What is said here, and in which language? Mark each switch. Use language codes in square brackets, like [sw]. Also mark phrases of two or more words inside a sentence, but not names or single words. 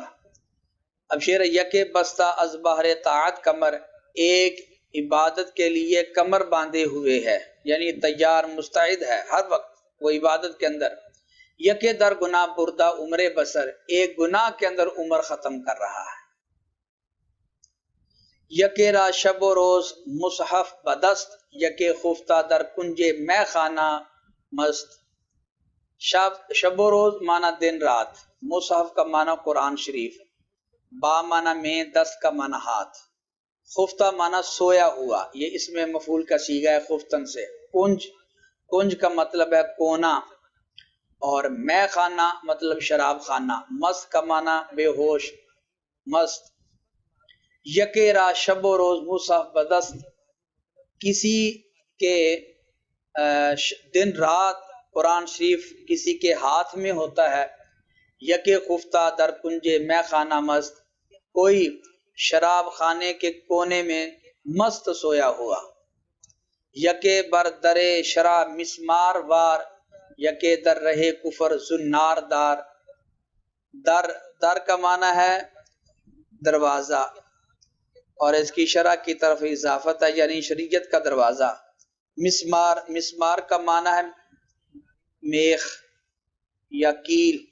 [ur] اب شعر [fa] یکے بستہ از بحر طاعت کمر، [ur] ایک عبادت کے لیے کمر باندھے ہوئے ہے، یعنی تیار مستعد ہے ہر وقت وہ عبادت کے اندر۔ [fa] یکے در گناہ بردہ عمر بسر، [ur] ایک گناہ کے اندر عمر ختم کر رہا ہے۔ [fa] یکے را شب و روز مصحف بدست، یکے خفتہ در کنج میں خانہ مست۔ شب و روز [ur] معنی دن رات، مصحف کا معنی قرآن شریف، با معنی میں، دست کا معنی ہاتھ، خفتہ معنی سویا ہوا، یہ اس میں مفعول کا صیغہ ہے خفتن سے۔ کنج کا مطلب ہے کونا، اور [fa] میں خانہ [ur] مطلب شراب خانہ، مست کا معنی بے ہوش، مست۔ [fa] یکے را شب و روز مصحف بدست، [ur] کسی کے دن رات قرآن شریف کسی کے ہاتھ میں ہوتا ہے۔ [fa] یکے خفتہ در کنج میں خانہ مست، [ur] کوئی شراب خانے کے کونے میں مست سویا ہوا۔ [fa] یکے بر در شرع مسمار وار، یکے در رہے کفر زنار دار۔ [ur] در کا معنی ہے دروازہ، اور اس کی شرع کی طرف اضافت ہے، یعنی شریعت کا دروازہ۔ مسمار کا معنی ہے میخ یا کیل۔